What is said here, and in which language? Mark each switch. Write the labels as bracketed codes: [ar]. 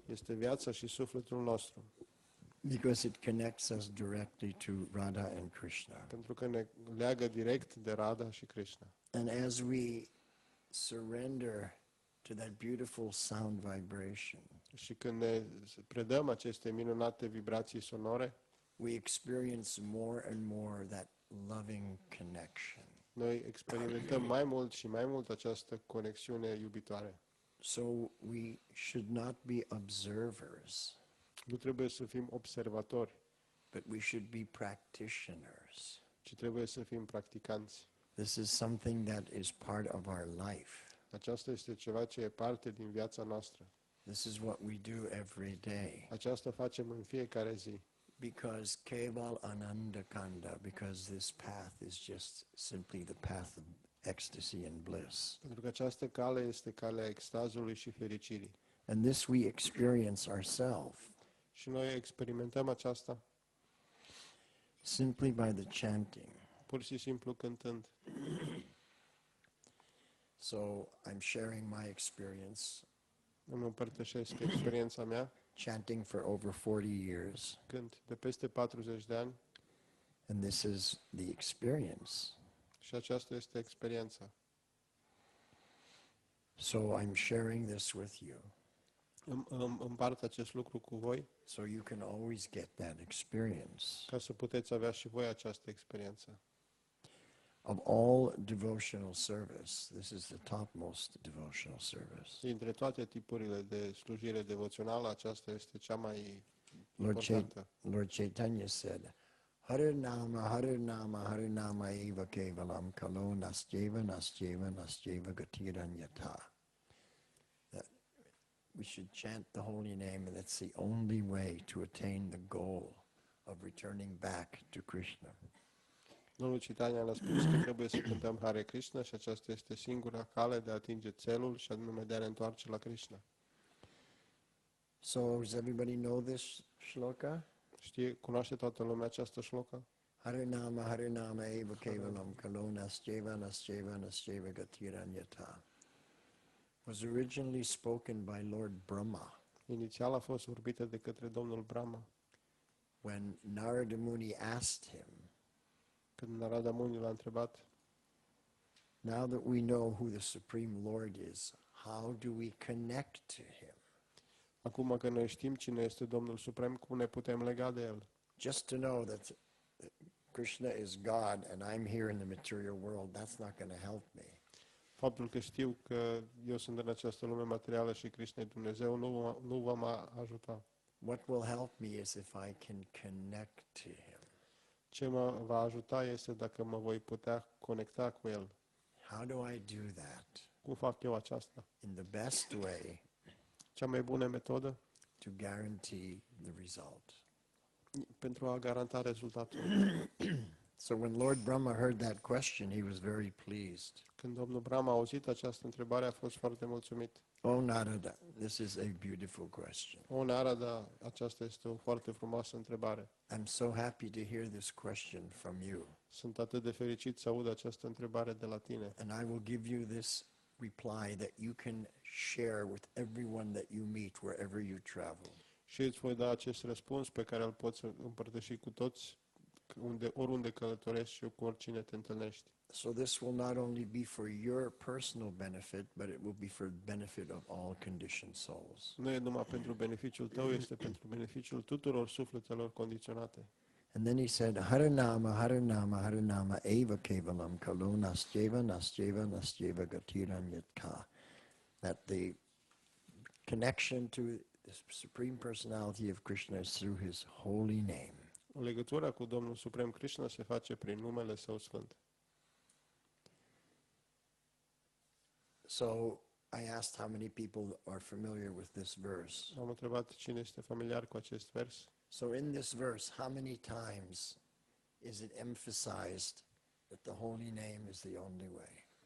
[ro] este viața și sufletul nostru, [en] because it connects us directly to Radha and Krishna. [ro] pentru că ne leagă direct de Radha și Krishna. [en] And as we surrender to that beautiful sound vibration, [ro] Și când ne predăm aceste minunate vibrații sonore, [en] we experience more and more that loving connection. [ro] noi experimentăm mai mult și mai mult această conexiune iubitoare. [en] So we should not be observers, [ro] Nu trebuie să fim observatori, [en] but we should be practitioners. [ro] ci trebuie să fim practicanți. [en] This is something that is part of our life. [ro] Aceasta este ceva ce e parte din viața noastră. [en] This is what we do every day. [ro] Aceasta facem în fiecare zi. [en] Because [sa] Keval Ananda Kanda, [en] because this path is just simply the path of ecstasy and bliss. [ro] Pentru că această cale este calea extazului și fericirii. [en] And this we experience ourselves [ro] Și noi experimentăm aceasta [en] simply by the chanting. [ro] pur și simplu cântând. [en] So I'm sharing my experience [ro] Îmi împărtășesc experiența mea, [en] chanting for over 40 years. [ro] cânt de peste 40 de ani, [en] And this is the experience. [ro] și aceasta este experiența. [en] So I'm sharing this with you. [ro] Îmi împart acest lucru cu voi, [en] So you can always get that experience. [ro] ca să puteți avea și voi această experiență. [en] of all devotional service, this is the topmost devotional service. [ro] Dintre toate tipurile de slujire devoțională, aceasta este cea mai [en] Lord, [ro] importantă. [en] Lord Chaitanya said, [sa] Hare Nama eva kevalam kalo nastyeva gatiranyata. [en] That we should chant the holy name, and that's the only way to attain the goal of returning back to Krishna. [ro] Domnul Chaitanya ne-a spus că trebuie să cântăm Hare Krishna și aceasta este singura cale de a atinge țelul și anume de a ne întoarce la Krishna. [en] So, does everybody know this shloka? [ro] Cunoaște toată lumea această shloka? [sa] Hare Nama eva kevalam kalo nastyeva gatiranyata. [en] Was originally spoken by Lord Brahma [ro] Inițial a fost vorbită de către domnul Brahma. [en] when Narada Muni asked him, [ro] Când Narada Muni l-a întrebat, [en] now that we know who the Supreme Lord is, how do we connect to him? [ro] acum că noi știm cine este Domnul Suprem, cum ne putem lega de El? [en] Just to know that Krishna is God and I'm here in the material world, that's not going to help me. [ro] Faptul că știu că eu sunt în această lume materială și Krishna e Dumnezeu nu va mă ajuta. [en] What will help me is if I can connect to him. [ro] Ce mă va ajuta este dacă mă voi putea conecta cu El. [en] How do I do that? [ro] Cum fac eu aceasta? [en] In the best way [ro] Cea mai bună metodă [en] to guarantee the result. [ro] pentru a garanta rezultatul. [en] So when Lord Brahma heard that question, he was very pleased. [ro] Când domnul Brahma a auzit această întrebare, a fost foarte mulțumit. [en] Oh, Narada, this is a beautiful question. [ro] O, Narada, aceasta este o foarte frumoasă întrebare. [en] I'm so happy to hear this question from you. [ro] Sunt atât de fericit să aud această întrebare de la tine. [en] And I will give you this reply that you can share with everyone that you meet wherever you travel. [ro] Și îți voi da acest răspuns pe care îl poți împărtăși cu toți, oriunde călătorești și cu oricine te întâlnești. [en] So this will not only be for your personal benefit, but it will be for the benefit of all conditioned souls. [ro] Nu e numai pentru beneficiul tău, este pentru beneficiul tuturor sufletelor condiționate. [en] And then he said, [sa] Hare Nama eva kevalam kalo nastyeva gatiranyata. [en] That the connection to the Supreme Personality of Krishna is through his holy name. [ro] Legătura cu Domnul Suprem Krishna se face prin numele Său Sfânt. [en] So I asked how many people are familiar with this verse. [ro] Am întrebat cine este familiar cu acest vers. [en] So in this verse, how many times is it emphasized that the holy name is the only way?